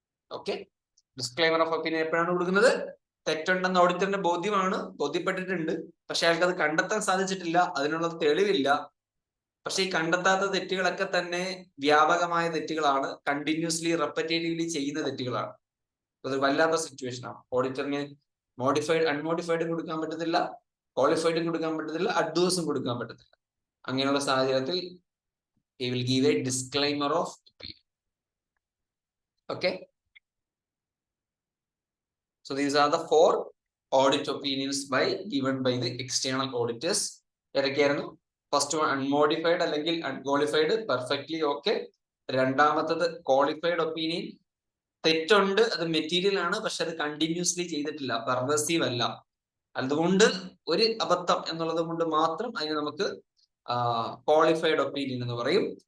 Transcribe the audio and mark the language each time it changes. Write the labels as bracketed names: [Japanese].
[Malayalam] Okay, disclaimer of opinion എപ്പോഴാണ് കൊടുക്കുന്നത്? തെറ്റുണ്ടെന്ന് ഓഡിറ്ററിന്റെ ബോധ്യപ്പെട്ടിട്ടുണ്ട്, പക്ഷെ അയാൾക്ക് അത് കണ്ടെത്താൻ സാധിച്ചിട്ടില്ല, അതിനുള്ള തെളിവില്ല. പക്ഷെ ഈ കണ്ടെത്താത്ത തെറ്റുകളൊക്കെ തന്നെ വ്യാപകമായ തെറ്റുകളാണ്, കണ്ടിന്യൂസ്ലി റെപ്പറ്റേറ്റീവ്ലി ചെയ്യുന്ന തെറ്റുകളാണ്. അത് വല്ലാത്ത സിറ്റുവേഷൻ ആണ്. ഓഡിറ്ററിന് അൺമോഡിഫൈഡും കൊടുക്കാൻ പറ്റത്തില്ല, ക്വാളിഫൈഡും കൊടുക്കാൻ പറ്റത്തില്ല, അഡ്വൈസും കൊടുക്കാൻ പറ്റത്തില്ല. അങ്ങനെയുള്ള സാഹചര്യത്തിൽ [English] he will give a disclaimer of opinion. Okay, so these are the 4 audit opinions given by the external auditors. [Malayalam] ഏതൊക്കെയായിരുന്നു? [English] First one unmodified അല്ലെങ്കിൽ unqualified, perfectly okay. [Malayalam] രണ്ടാമത്തത് ക്വാളിഫൈഡ് ഒപ്പീനിയൻ, തെറ്റുണ്ട്, അത് മെറ്റീരിയൽ ആണ്, പക്ഷെ അത് കണ്ടിന്യൂസ്ലി ചെയ്തിട്ടില്ല, പെർവേസീവ് അല്ല, അതുകൊണ്ട് ഒരു അബദ്ധം എന്നുള്ളത് കൊണ്ട് മാത്രം അതിന് നമുക്ക് ക്വാളിഫൈഡ് ഒപ്പീനിയൻ എന്ന് പറയും.